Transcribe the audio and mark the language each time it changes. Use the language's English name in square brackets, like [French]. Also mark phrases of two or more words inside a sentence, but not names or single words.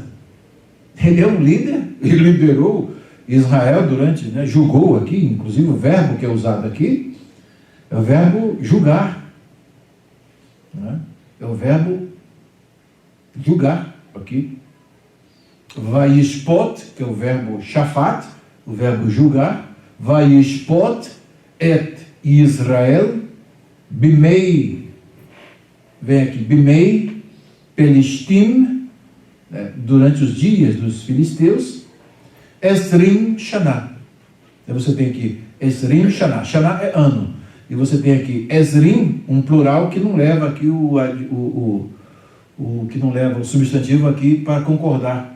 [Portuguese] Ele é um líder, ele liderou Israel durante, julgou aqui, inclusive o verbo que é usado aqui, é o verbo julgar. É o verbo julgar aqui. Vayishpot, que é o verbo shafat, o verbo julgar. [Hebrew] וישפט את ישראל בימי, [Portuguese] vem aqui, [Hebrew] בימי פלשתים, [Portuguese] durante os dias dos filisteus, [Hebrew] עשרים שנה. [Portuguese] Então você tem aqui [Hebrew] עשרים שנה. [Portuguese] Shana é ano. E você tem aqui Esrim, um plural que não leva aqui que não leva o substantivo aqui para concordar.